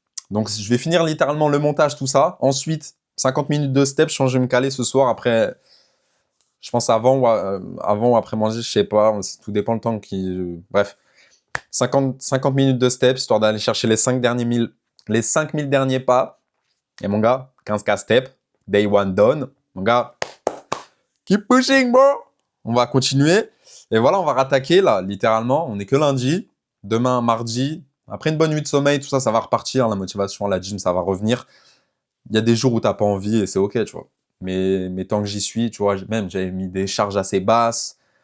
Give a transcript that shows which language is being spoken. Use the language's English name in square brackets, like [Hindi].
[French] Donc, je vais finir littéralement le montage, tout ça. Ensuite, 50 minutes de step. Je vais me caler ce soir. Après, je pense avant ou après manger, je sais pas. Tout dépend le temps qui. Bref. 50 minutes de step, histoire d'aller chercher les 5 000 derniers pas. Et mon gars, [English] 15K step. Day one done. [French] Mon gars, [English] keep pushing, bro. [French] On va continuer. Et voilà, on va rattaquer là, littéralement. On n'est que lundi. Demain, mardi. Après une bonne nuit de sommeil, tout ça, ça va repartir. La motivation, la gym, ça va revenir. Il y a des jours où t'as pas envie et c'est ok, tu vois. Mais tant que j'y suis, tu vois, même j'avais mis des charges assez basses.